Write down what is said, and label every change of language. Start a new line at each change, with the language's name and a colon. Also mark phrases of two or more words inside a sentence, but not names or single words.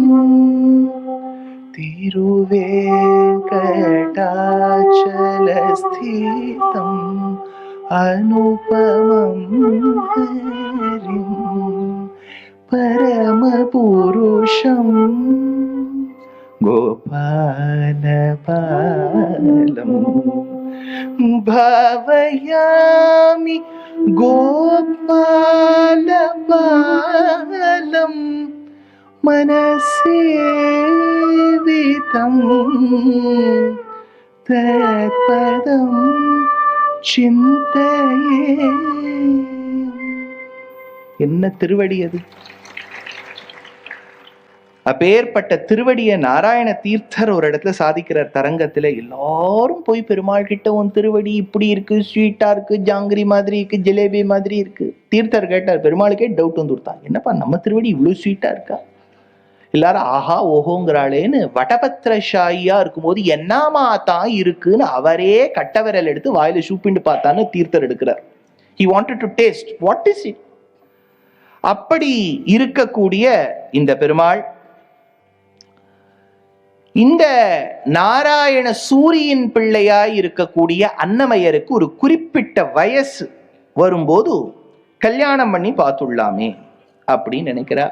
Sanskrit: तिरुवेंकटाचलस्थितम् अनुपमं हरिं परमपुरुषं गोपालपालं भावयामि गोपालपालं मनसेवितं तत्पदं चिन्तये.
Tamil: என்ன திருவடி அது! அப்பேற்பட்ட திருவடிய நாராயண தீர்த்தர் ஒரு இடத்துல சாதிக்கிறார். தரங்கத்துல எல்லாரும் போய் பெருமாள் கிட்ட உன் திருவடி இப்படி இருக்கு, ஸ்வீட்டா இருக்கு, ஜாங்கிரி மாதிரி இருக்கு, ஜிலேபி மாதிரி இருக்கு. தீர்த்தர் கேட்டார், பெருமாளுக்கே டவுட் வந்து கொடுத்தான், என்னப்பா நம்ம திருவடி இவ்வளவு ஸ்வீட்டா இருக்கா? எல்லாரும் ஆஹா ஓஹோங்கிறாளேன்னு வடபத்திரஷாயியா இருக்கும்போது என்னமா தான் இருக்குன்னு அவரே கட்டவிரல் எடுத்து வாயில சூப்பிண்டு பார்த்தான்னு தீர்த்தர் எடுக்கிறார்.
English: He wanted to taste what is it.
Tamil: அப்படி இருக்கக்கூடிய இந்த பெருமாள் இந்த நாராயண சூரியின் பிள்ளையாய் இருக்கக்கூடிய அன்னமயருக்கு ஒரு குறிப்பிட்ட வயசு வரும்போது கல்யாணம் பண்ணி பார்த்துள்ளாமே அப்படின்னு நினைக்கிறார்.